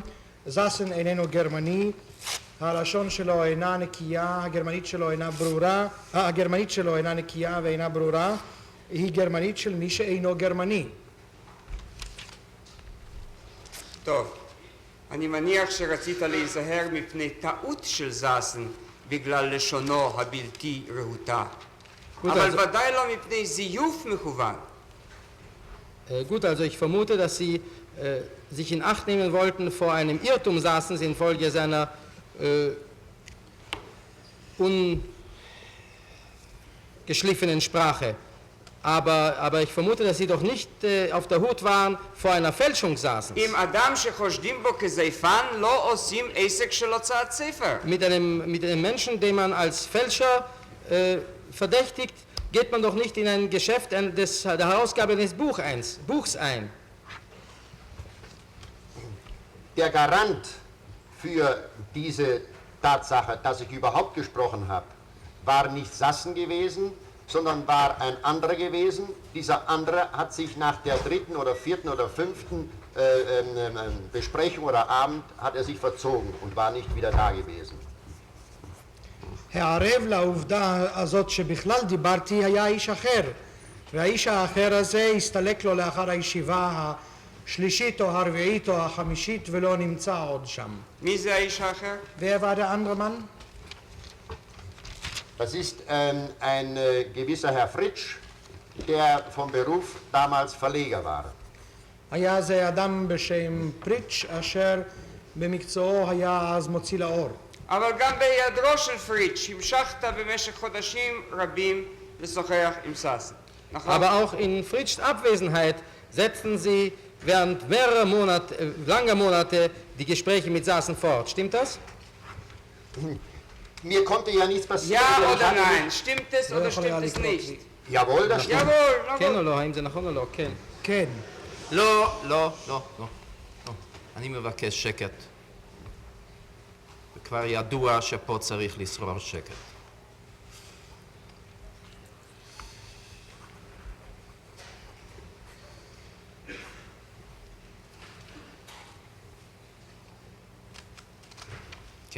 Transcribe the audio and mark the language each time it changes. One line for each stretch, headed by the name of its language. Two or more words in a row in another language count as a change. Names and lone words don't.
Hebrew: זסן איננו גרמני, הלשון שלו אינה נקייה, הגרמנית שלו אינה נקייה ואינה ברורה, היא גרמנית של מי שאינו גרמני. טוב, אני מניח שרצית להיזהר מפני טעות של זסן בגלל לשונו הבלתי רהוטה, אבל ודאי לא מפני זיוף מכוון.
German: Gut, also ich vermute, dass Sie sich in Acht nehmen wollten vor einem Irrtum saßen Sie infolge seiner ungeschliffenen Sprache. Aber ich vermute, dass Sie doch nicht auf der Hut waren vor einer Fälschung saßen.
Hebrew: אם אדם שחושדים בו כזייפן לא עושים עסק של הוצאת ספר.
German: Mit einem Menschen, den man als Fälscher verdächtigt, geht man doch nicht in ein Geschäft der Herausgabe eines Buchs ein. Der Garant für diese Tatsache, dass ich überhaupt gesprochen habe, war nicht Sassen gewesen, sondern war ein anderer gewesen. Dieser andere hat sich nach der dritten oder vierten oder fünften Besprechung oder Abend hat er sich verzogen und war nicht wieder da gewesen.
Hebrew: הערב לעובדה הזאת שבכלל דיברתי היה איש אחר, והאיש האחר הזה הסתלק לו לאחר הישיבה השלישית או הרביעית או החמישית ולא נמצא עוד שם. מי זה האיש האחר?
German: Wer war der andere Mann? Das ist ein gewisser Herr Fritsch, der vom Beruf damals Verleger war. היה זה אדם בשם פריץ' אשר במקצועו היה אז מוציא לאור. אבל גם בהיעדרו של פריץ' המשכת במשך חודשים רבים לשוחח עם סאסן. נכון? Aber auch in Fritschs Abwesenheit setzten Sie während mehrerer Monate, langer Monate die Gespräche mit Saaßen fort. Stimmt das? Mir konnte ja nichts passieren. Ja denn ich oder hatte nein? Stimmt es oder stimmt es nicht? nicht- Jawohl, das stimmt. Jawohl, na
Hebrew: כן
German: gut.
Hebrew: או לא? האם זה נכון או לא? כן. כן. לא, לא, לא, לא. לא. אני מבקש שקט. וכבר ידוע שפה צריך לשרור שקט. כן.